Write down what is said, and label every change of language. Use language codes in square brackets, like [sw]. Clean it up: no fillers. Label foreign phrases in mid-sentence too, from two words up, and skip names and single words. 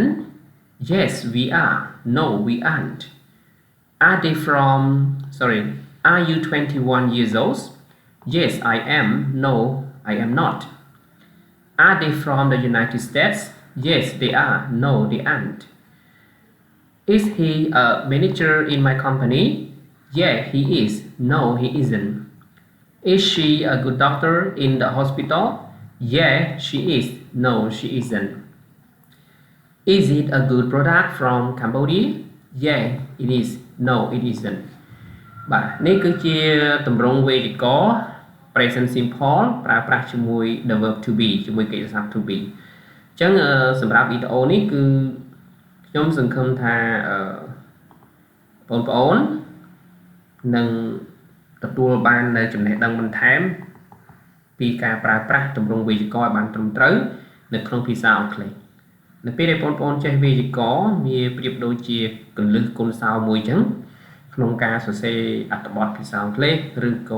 [en] Yes, we are. No, we aren't. Are they from... Sorry. Are you 21 years old? Yes, I am. No, I am not. Are they from the United States? Yes, they are. No, they aren't. Is he a manager in my company? Yeah, he is. No, he isn't. Is she a good doctor in the hospital? Yeah, she is. No, she isn't. Is it a good product from Cambodia? Yeah, it is. No, it isn't. [km] បាទនេះគឺជាទម្រង់វេយ្យាករណ៍ [en] present simple [km] ប្រើប្រាស់ជាមួយ [en] the verb to be [km] ជាមួយកិច្ចសព្ទ [en] to be [km] អញ្ចឹងសម្រាប់វីដេអូនេះគឺខ្ញុំសង្ឃឹមថាបងប្អូននឹងទទួលបាននៅចំណេះដឹងបន្ថែមពីការប្រើប្រាស់ទម្រង់វេយ្យាករណ៍ឲ្យបាន ត្រឹមត្រូវនៅក្នុងភាសាអង់គ្លេសនៅពេលដែលបងប្អូនចេះវេយ្យាករណ៍វាប្រៀបដូចជាកលឹះគុណសោមួយអញ្ចឹងក្នុងការសរសេរអត្ថបទភាសាអង់គ្លេសឬក៏